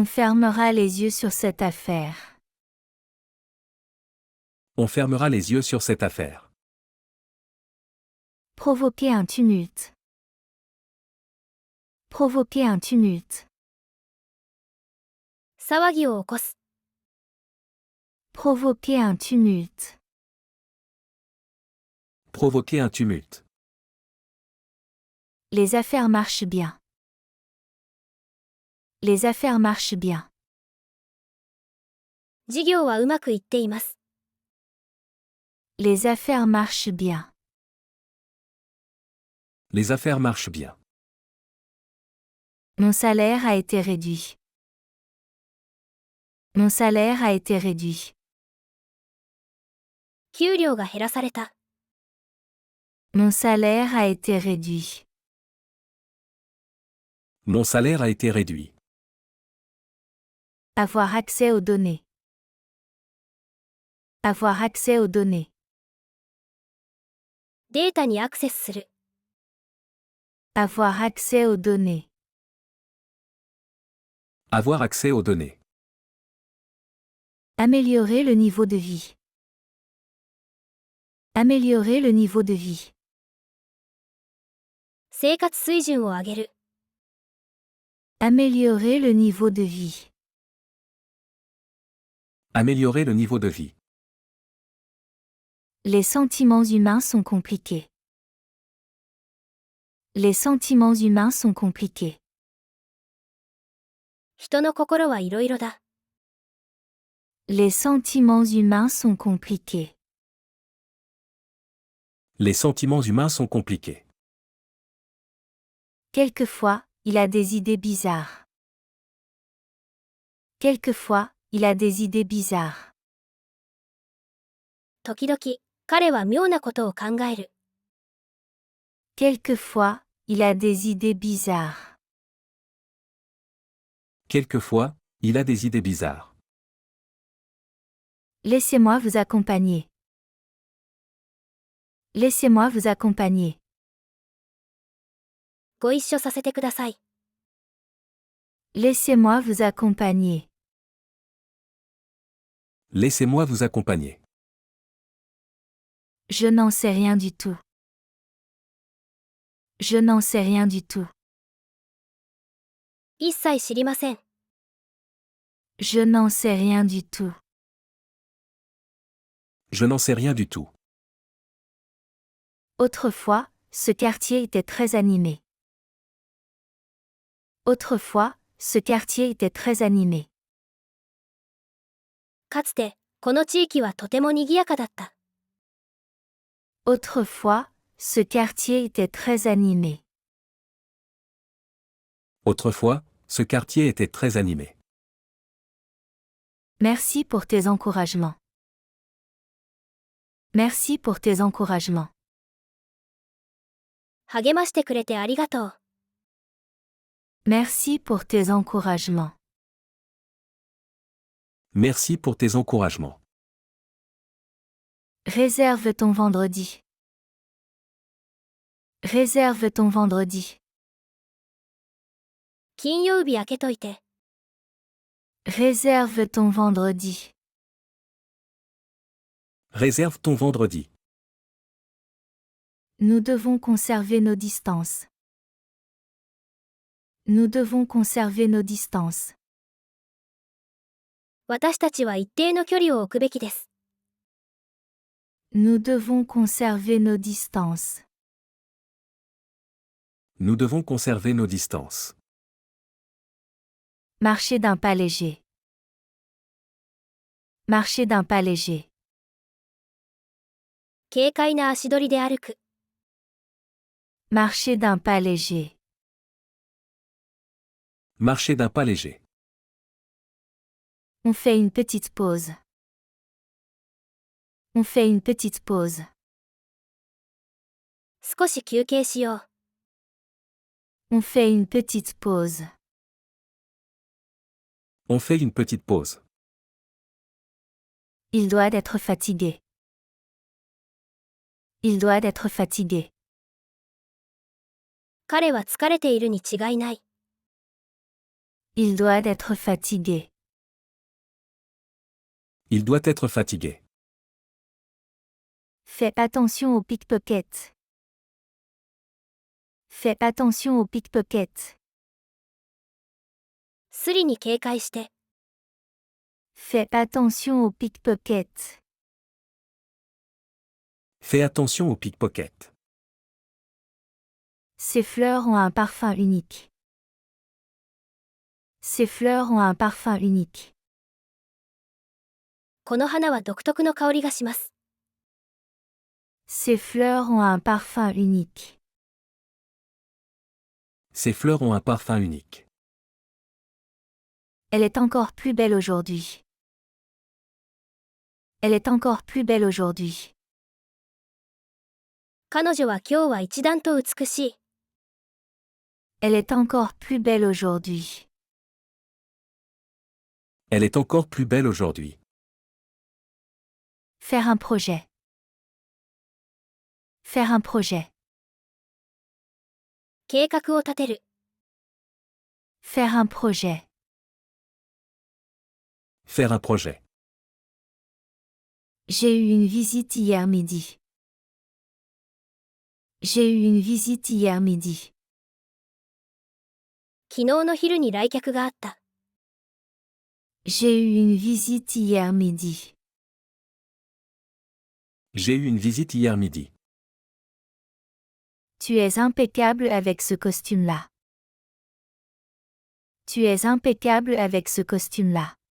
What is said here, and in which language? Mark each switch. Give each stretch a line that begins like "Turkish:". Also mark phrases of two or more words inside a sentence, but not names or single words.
French: On fermera les yeux sur cette affaire. On fermera les yeux sur cette affaire. Provoquer un tumulte. Provoquer un tumulte.
Japanese: 騒ぎを起こす。
French: Provoquer un tumulte. Provoquer un tumulte. Les affaires marchent bien. Les affaires marchent bien.
Japanese: 事業はうまくいっています。
French: Les affaires marchent bien. Les affaires marchent bien. Mon salaire a été réduit. Mon salaire a été réduit.
Japanese: 給料が減らされた。
French: Mon salaire a été réduit. Mon salaire a été réduit. Avoir accès aux données. Avoir accès aux données.
Japanese: データにアクセスする。
French: Avoir accès aux données. Avoir accès aux données. Améliorer le niveau de vie. Améliorer le niveau de vie.
Japanese: 生活水準を上げる。
French: Améliorer le niveau de vie. Améliorer le niveau de vie. Les sentiments humains sont compliqués. Les sentiments humains sont compliqués.
Japanese: 人の心はいろいろだ。
French: Les sentiments humains sont compliqués. Les sentiments humains sont compliqués. Quelquefois, il a des idées bizarres. Quelquefois, il a des idées bizarres.
Japanese: 時々、彼は妙なことを考える。
French: Quelquefois, il a des idées bizarres. Quelquefois, il a des idées bizarres. Laissez-moi vous accompagner. Laissez-moi vous accompagner.
Japanese: ご一緒させてください。
French: Laissez-moi vous accompagner. Laissez-moi vous accompagner. Je n'en sais rien du tout. Je n'en sais rien du tout.
Japanese: 一切知りません。
French: Je n'en sais rien du tout. Je n'en sais rien du tout. Autrefois, ce quartier était très animé. Autrefois, ce quartier était très animé.
Japanese: かつて、この地域はとても賑やかだった。
French: Autrefois, ce quartier était très animé. Autrefois, ce quartier était très animé. Merci pour tes encouragements. Merci pour tes encouragements.
Japanese: 励ましてくれてありがとう。
French: Merci pour tes encouragements. Merci pour tes encouragements. Réserve ton vendredi. Réserve ton vendredi.
Japanese: 金曜日開けといて。
French: Réserve ton vendredi. Réserve ton vendredi. Nous devons conserver nos distances. Nous devons conserver nos distances.
Japanese: 私たちは一定の距離を置くべきです。
French: Nous devons conserver nos distances. Nous devons conserver nos distances. Marcher d'un pas léger. Marcher d'un pas léger.
Japanese: 軽快な足取りで歩く。
French: Marcher d'un pas léger. Marcher d'un pas léger. On fait une petite pause. On fait une petite pause.
Japanese: 少し休憩しよう。
French: On fait une petite pause. On fait une petite pause. Il doit être fatigué. Il doit être fatigué.
Japanese: 彼は疲れているに違いない。
French: Il doit être fatigué. Il doit être fatigué. Fais attention aux pickpockets. Fais attention aux pickpockets.
Japanese: スリに警戒して。
French: Fais attention aux pickpockets. Fais attention aux pickpockets. Ces fleurs ont un parfum unique. Ces fleurs ont un parfum unique.
Japanese: この花は独特の香りがします。
French: Ces fleurs ont un parfum unique. Ces fleurs ont un parfum unique. Elle est encore plus belle aujourd'hui. Elle est encore plus belle aujourd'hui.
Japanese: 彼女は今日は一段と美しい。
French: Elle est encore plus belle aujourd'hui. Elle est encore plus belle aujourd'hui. Faire un projet. Faire un projet.
Japanese: 計画を立てる。
French: Faire un projet. Faire un projet. J'ai eu une visite hier midi. J'ai eu une visite hier midi.
Japanese: 昨日の昼に来客があった。
French: J'ai eu une visite hier midi. J'ai eu une visite hier midi. Tu es impeccable avec ce costume-là. Tu es impeccable avec ce costume-là.